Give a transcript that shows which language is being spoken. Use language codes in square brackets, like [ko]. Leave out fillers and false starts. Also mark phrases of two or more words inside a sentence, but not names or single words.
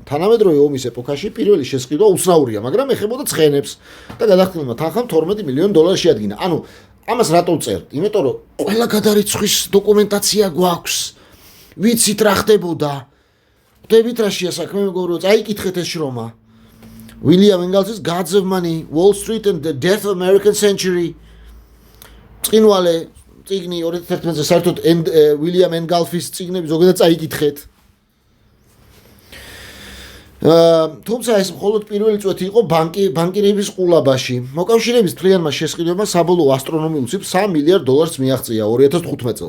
[ka] თანამედროვე ომის ეპოქაში პირველი შესყიდვა უცნაურია, მაგრამ ეხებოდა ცხენებს და გადახდილმა თანხამ $12 მილიონ შეადგინა. ანუ ამას რატო წერთ? იმიტომ რომ ყველა გადარიცხვის დოკუმენტაცია გვაქვს. ვიცით რა ხდებოდა. ხვდებით რა შეასაქმე მეგობრო, წაიკითხეთ ეს შრომა. [en] William Engels's Gods of Money, Wall Street and the Death of American Century. [ka] წინვალე წიგნი 2011 წელს საერთოდ William Engels-ის წიგნები ზოგადად წაიკითხეთ. თუმცა ეს მხოლოდ პირველი წვეთი იყო ბანკირების ყულაბაში. მოკავშირეების თლიანმა შესყიდვებმა საბოლოო ასტრონომიულ ციფრს $3 მილიარდ მიაღწია 2015 წელს.